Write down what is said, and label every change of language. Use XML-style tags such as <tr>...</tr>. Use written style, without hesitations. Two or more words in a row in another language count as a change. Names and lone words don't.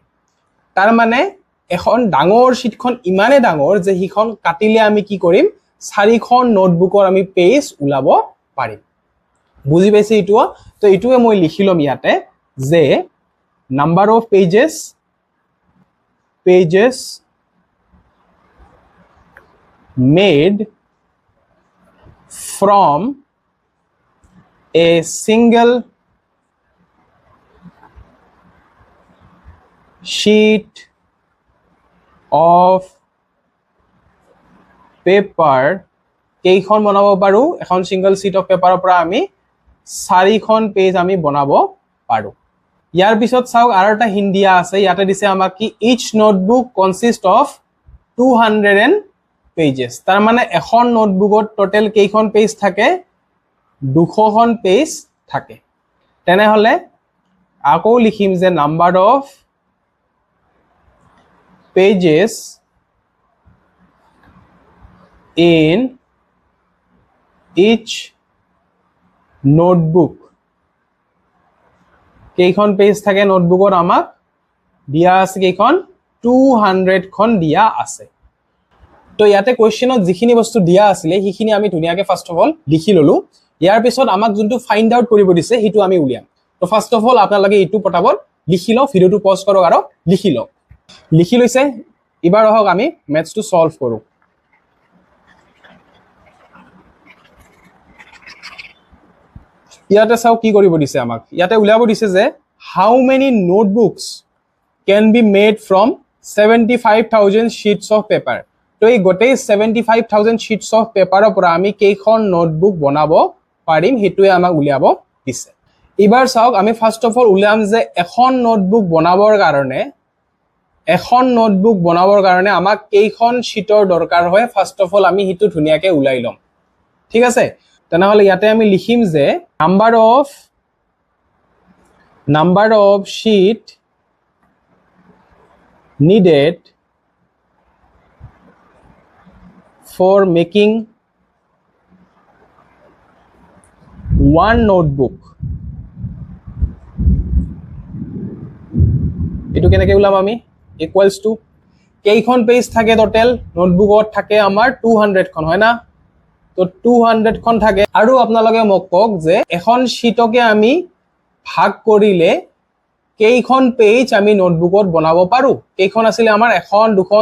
<as>তাৰ মানে এখন ডাঙৰ শ্বিটখন ইমানে ডাঙৰ যে সিখন কাটিলে আমি কি কৰিম, 4খন নোটবুকৰ আমি পেজ ওলাব পাৰিম। বুজি পাইছে এইটো? তো এইটোৱে মই লিখি লম ইয়াতে যে</as> <en>number of pages made from a single sheet of paper</en> <as>কেইখন বনাব পাৰো, এখন</as> <en>single sheet of paper</en> <as>পৰা আমি 4খন পেজ আমি বনাব পাৰো। ইয়াৰ পিছত চাওক আৰু এটা হিন্ট দিয়া আছে, ইয়াতে দিছে আমাক কি</as> <en>each notebook consist of 200 pages।</en> <as>তাৰ মানে এখন নোটবুকত টোটেল কেইখন পেজ থাকে, 200খন পেজ থাকে। তেনেহলে আকৌ লিখিম যে</as> <en>number of pages in each notebook</en> <as>কেইখন পেজ থাকে নোটবুকত আমাক দিয়া আছে, কেইখন 200খন দিয়া আছে। তো ইয়াতে কোৱেশ্চনত যিখিনি বস্তু দিয়া আছিলে সেইখিনি আমি ধুনীয়াকৈ</as> <en>first of all</en> <as>লিখি ললো। ইয়াৰ পিছত আমাক যোনটো</as> <en>find out</en> <as>কৰিব দিছে সেইটো আমি উলিয়াম। তো</as> <en>first of all</en> <as>আপোনালোকে এইটো পটাপট লিখি লওক, ভিডিঅ'টো পজ কৰক আৰু লিখি লওক। লিখি লৈছে? এবাৰ আহক আমি মেথছটো সলভ কৰো। ইয়াতে চাও কি কৰিব দিছে আমাক। ইয়াতে উলিয়াব দিছে যে</as> <en>how many notebooks can be made from 75,000 sheets of paper.</en> <as>তো এই গোটেই 75,000</as> <en>sheets of paper</en> <as>ৰ পৰা আমি কেইখন নোটবুক বনাব পাৰিম সেইটোৱে আমাক উলিয়াব দিছে। এবাৰ চাওক, আমি</as> <en>first of all</en> <as>উলিয়াম যে এখন নোটবুক বনাবৰ কাৰণে আমাক কেইখন শ্বিটৰ দৰকাৰ হয়,</as> <en>first of all</en> <as>আমি সেইটো ধুনীয়াকৈ উলাই লম। ঠিক আছে, তেনেহলে ইয়াতে আমি লিখিম যে</as> <en>number of sheet needed for making one notebook.</en> <as>এইটো কেনেকৈ ওলাম আমি,</as> <en>equals to</en> <as>কেইখন পেজ থাকে টোটেল নোটবুকত, থাকে আমাৰ 200খন হয় না। তো 200খন থাকে। আৰু আপোনালোকে মোক কওক যে এখন শ্বিটকে আমি ভাগ কৰিলে কেইখন পেজ আমি নোটবুকত বনাব পাৰো কেইখন আছিল আমাৰ এখন দুখন</as>